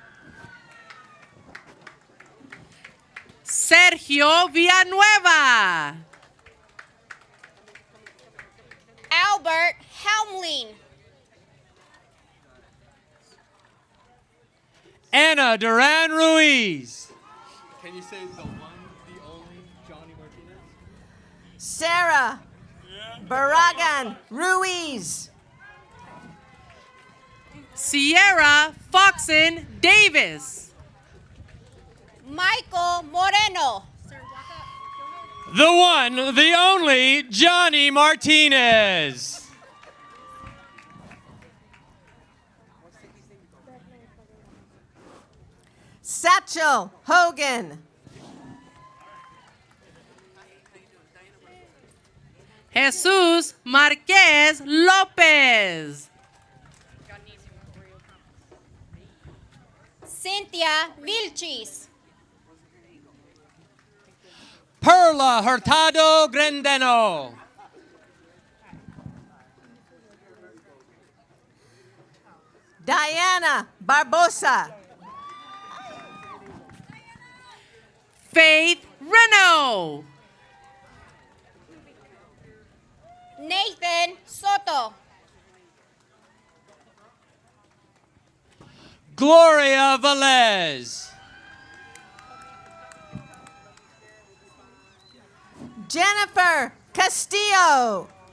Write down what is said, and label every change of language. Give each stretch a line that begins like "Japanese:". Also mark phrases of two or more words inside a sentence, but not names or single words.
English: Sergio Villanueva. Albert Helmling, Anna Duran Ruiz. Can you say the one, the only Johnny Martinez? Sarah Barragan Ruiz. Sierra Foxen Davis. Michael Moreno, The one, the only Johnny Martinez. Satchel Hogan. Jesus Marquez Lopez. Cynthia Vilchis, Perla Hurtado Grandeno. Diana Barbosa. Faith Renault. Nathan Soto, Gloria Velez. Jennifer Castillo.